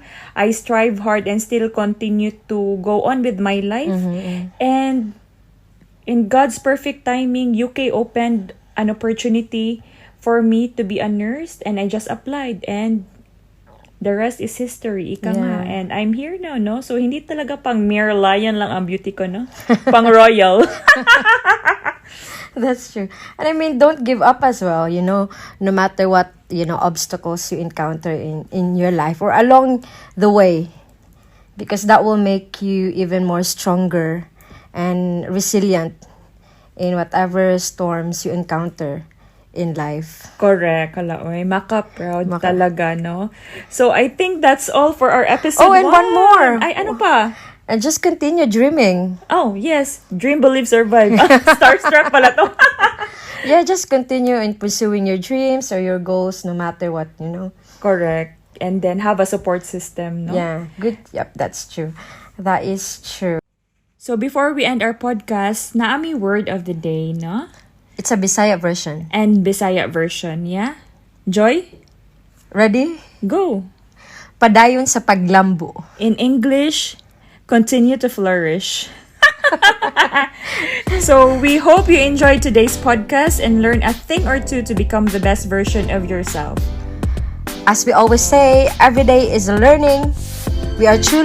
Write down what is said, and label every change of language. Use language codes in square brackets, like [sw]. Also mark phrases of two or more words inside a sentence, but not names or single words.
[en] I strive hard and still continue to go on with my life. And in God's perfect timing, UK opened an opportunity for me to be a nurse, and I just applied, and the rest is history, [tl] ika nga. [en] Yeah. And I'm here now, no? So, [tl] hindi talaga pang [en] mere lion [tl] lang ang beauty ko, no? [en] Pang royal. That's true. And I mean, don't give up as well, you know, no matter what, you know, obstacles you encounter in your life or along the way. Because that will make you even more stronger and resilient in whatever storms you encounter in life. [tl] Correct. Kalaoy. Maka-proud talaga, no? [en] So, I think that's all for our episode. Oh, and one more. [tl] Ay, ano pa? [en] And just continue dreaming. Oh, yes. Dream, believe, survive. [tl] Starstruck pala to. [en] Yeah, just continue in pursuing your dreams or your goals no matter what, you know. Correct. And then have a support system, no? Yeah, good. Yep, that's true. That is true. So, before we end our podcast, naami word of the day, no? It's a Bisaya version. And Bisaya version, yeah? Joy? Ready? Go! [ceb] Padayon sa paglambo. [en] In English, continue to flourish. So, we hope you enjoyed today's podcast and learn a thing or two to become the best version of yourself. As we always say, every day is a learning. We are truly